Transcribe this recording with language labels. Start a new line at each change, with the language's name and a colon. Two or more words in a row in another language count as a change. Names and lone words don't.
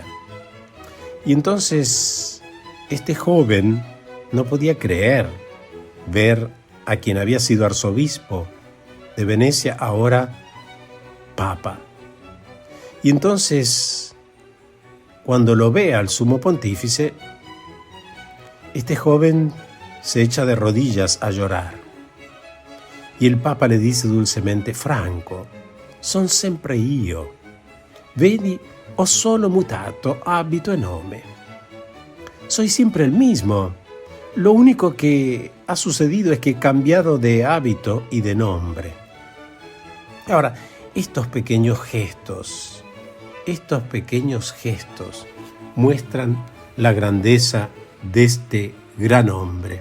Spanish: Y entonces este joven no podía creer ver a quien había sido arzobispo de Venecia, ahora papa. Y entonces, cuando lo ve al sumo pontífice, este joven se echa de rodillas a llorar. Y el papa le dice dulcemente: Franco,
Italian: son sempre io. Vedi, ho solo mutato abito e nome.
Spanish: Soy siempre el mismo. Lo único que ha sucedido es que he cambiado de hábito y de nombre. Ahora, estos pequeños gestos muestran la grandeza de este gran hombre.